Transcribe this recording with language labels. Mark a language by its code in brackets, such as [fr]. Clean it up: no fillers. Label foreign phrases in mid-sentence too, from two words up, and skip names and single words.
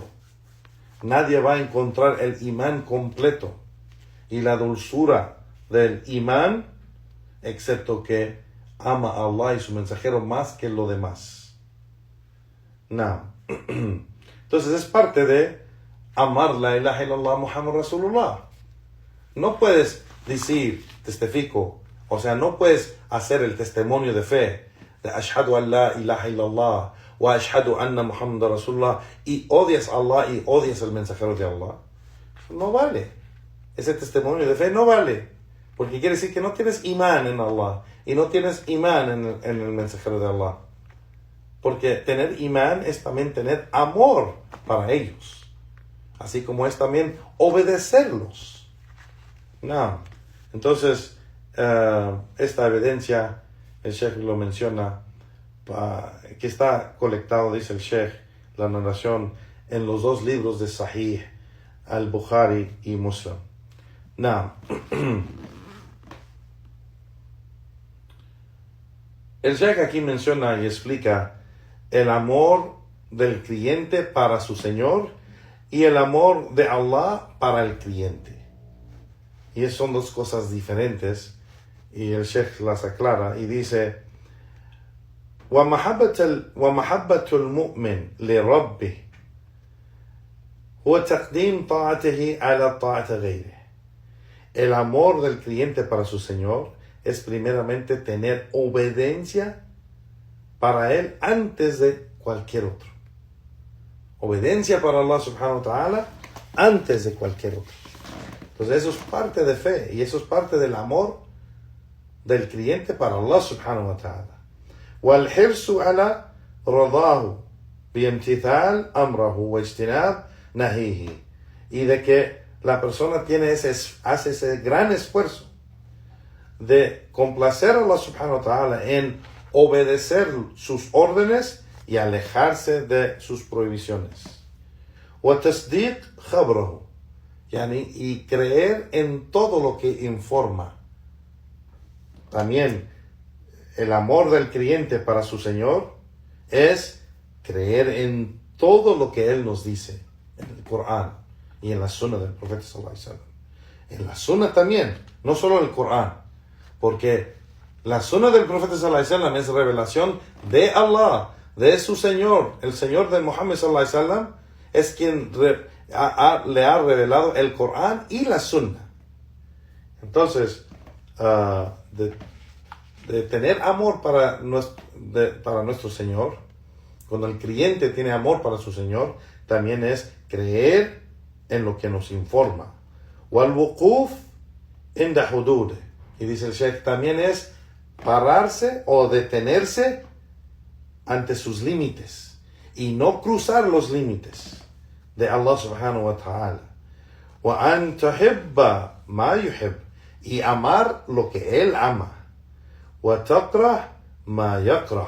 [es] Nadie va a encontrar el imán completo y la dulzura del imán excepto que ama a Allah y su mensajero más que lo demás. No. Entonces es parte de amar [ar] لا إله إلا الله محمد رسول الله. [es] No puedes decir, testifico, o sea, no puedes hacer el testimonio de fe de [ar] أشهد أن لا إله إلا الله و أشهد أن محمد رسول الله [es] y odias a Allah y odias al mensajero de Allah. No vale. Ese testimonio de fe no vale, porque quiere decir que no tienes imán en Allah y no tienes imán en el mensajero de Allah. Porque tener imán es también tener amor para ellos, así como es también obedecerlos. No. Entonces, esta evidencia, el Sheikh lo menciona, que está colectado, dice el Sheikh, la narración en los dos libros de Sahih, al-Bukhari y Muslim. No. El Sheikh aquí menciona y explica el amor del cliente para su Señor y el amor de Allah para el cliente. Y son dos cosas diferentes, y el Sheikh las aclara y dice: [ar] وَمَحَبَّةُ الْمُؤْمِنِ لِرَبِّهِ هو تقديم طاعته على طاعة غيره. [es] El amor del cliente para su Señor es primeramente tener obediencia para él antes de cualquier otro. Obediencia para Allah [ar] سبحانه وتعالى [es] antes de cualquier otro. Entonces eso es parte de fe y eso es parte del amor del cliente para Allah [ar] سبحانه وتعالى. والحرص على رضاه بامتثال أمره واجتناب نهيه. [es] Y de que la persona hace ese gran esfuerzo de complacer a Allah [ar] سبحانه وتعالى [es] en obedecer sus órdenes y alejarse de sus prohibiciones. [ar] وتصديق خبره, [es] y creer en todo lo que informa. También el amor del creyente para su Señor es creer en todo lo que Él nos dice en el Corán y en la Sunna del Profeta [ar] صلى الله عليه وسلم. [es] En la Sunna también, no solo en el Corán, porque la Sunna del Profeta [ar] صلى الله عليه وسلم [es] es revelación de Allah, de su Señor. El Señor de Muhammad [ar] صلى الله عليه وسلم [es] es quien le ha revelado el Corán y la Sunna. Entonces, de tener amor para nuestro Señor, cuando el creyente tiene amor para su Señor, también es creer en lo que nos informa. [ar] وَالْوُقُوفِ عِنْدَ حُدُودِهِ. [es] Y dice el Sheikh, también es pararse o detenerse ante sus límites y no cruzar los límites de Allah [ar] سبحانه وتعالى. وَأَنْ تُحِبَّ مَا يُحِبُّ. [es] Y amar lo que Él ama. [ar] وَتَكْرَهْ مَا يَكْرَهُ.